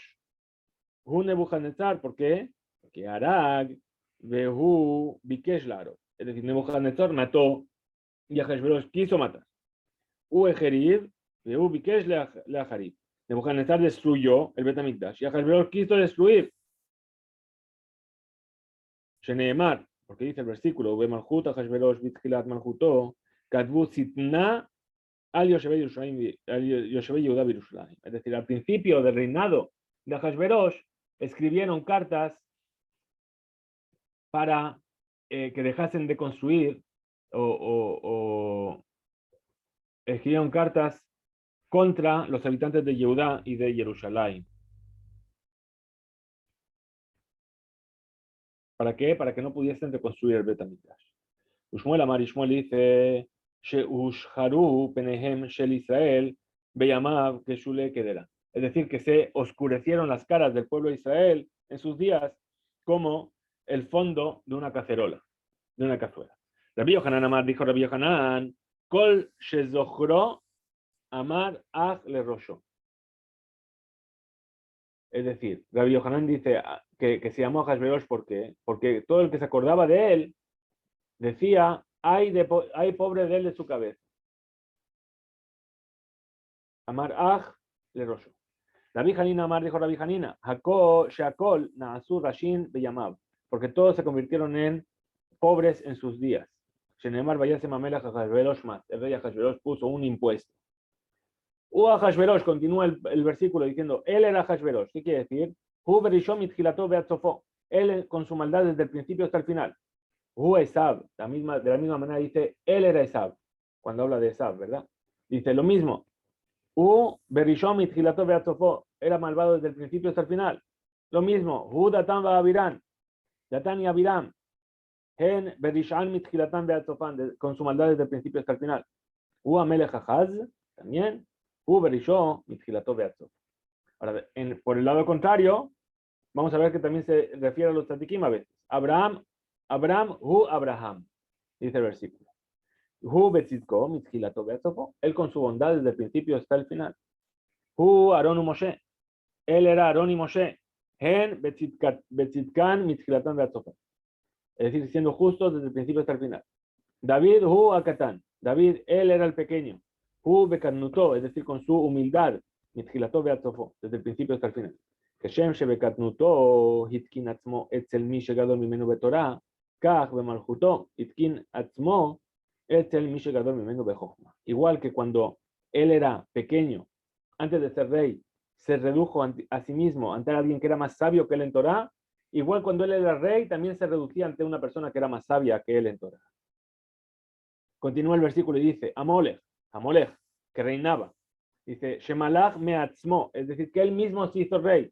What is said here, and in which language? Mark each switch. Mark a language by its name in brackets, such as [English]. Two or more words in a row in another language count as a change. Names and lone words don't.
[Hebrew] הוא נבוכדנצר, [Spanish] ¿por qué? Porque [Hebrew] הרג, בהו, ביקש להרוג. [Spanish] Es decir, Nebuchadnezzar mató y Ahashverosh quiso matar. [Hebrew] והחריב, בהו ביקש להחריב. [Spanish] Nebuchadnezzar destruyó el Bet HaMikdash y Ahashverosh quiso destruir. Sheneemar, porque dice el versículo, [Hebrew] ובמלכות אחשורוש בתחילת מלכותו, כתבו שטנה על יושבי יהודה בירושלים. [Spanish] Es decir, al principio del reinado de Ahashverosh, escribieron cartas para que dejasen de construir o escribieron cartas contra los habitantes de Yehudá y de Jerusalén. ¿Para qué? Para que no pudiesen reconstruir el Bet HaMikdash. [Hebrew] Ushmuel Amar, [Spanish] Ishmuel dice, [Hebrew] שנשחרו פניהם של ישראל בימיו כשולי קדירה. [Spanish] Es decir, que se oscurecieron las caras del pueblo de Israel en sus días como el fondo de una cacerola, de una cazuela. [Hebrew] רבי יוחנן אמר dijo Rabbi Yohanan, כל שזוכרו אמר אח לראשו. [Spanish] Es decir, Rabbi Yohanan dice que se llamó Ahashverosh, ¿por qué? Porque todo el que se acordaba de él decía, hay pobre de él de su cabeza. [Hebrew] אמר אח לראשו. רבי חנינא אמר dijo Rabbi Hanina, שהכל נעשו רשין בימיו, [Spanish] porque todos se convirtieron en pobres en sus días. [Hebrew] Shenemar Vayase Mamela Ahashverosh Mas, [Spanish] el rey Ahashverosh puso un impuesto. Ahashverosh, continúa el versículo diciendo, él era Ahashverosh. ¿Qué quiere decir? Él con su maldad desde el principio hasta el final. Esab, de la misma manera dice, él era Esab, cuando habla de Esab, ¿verdad? Dice lo mismo. Era malvado desde el principio hasta el final. Lo mismo. Datan va Abiram. Datan y Abiram. [Hebrew] הן ברשען מתחילתן ועד סופן, [Spanish] con su maldad desde el principio hasta el final. [Hebrew] המלך אחז, también. ברשעו מתחילתו ועד סופו. [Spanish] Ahora, por el lado contrario, vamos a ver que también se refiere a los tzadikim a veces. Abraham, Abraham, dice el versículo. Él con su bondad desde el principio hasta el final. Aarón Moshe, él era Aarón y Moshe. [Hebrew] הן בצדקן מתחילתן ועד סופן. [Spanish] Es decir, siendo justos desde el principio hasta el final. David, Akatán. David, él era el pequeño. Bekatnutó, es decir, con su humildad. [Hebrew] Mitchilató beatzofó, [Spanish] desde el principio hasta el final. [Hebrew] כשם שבקטנותו התקין עצמו אצל מי שגדול ממנו בתורה, כך במלכותו התקין עצמו אצל מי שגדול ממנו בחוכמה. [Spanish] Igual que cuando él era pequeño, antes de ser rey, se redujo a sí mismo ante alguien que era más sabio que él en Torah, igual cuando él era rey, también se reducía ante una persona que era más sabia que él en Torah. Continúa el versículo y dice, Amolech, que reinaba, Dice, [Hebrew] Shemalach meatzmo, [Spanish] es decir, que él mismo se hizo rey.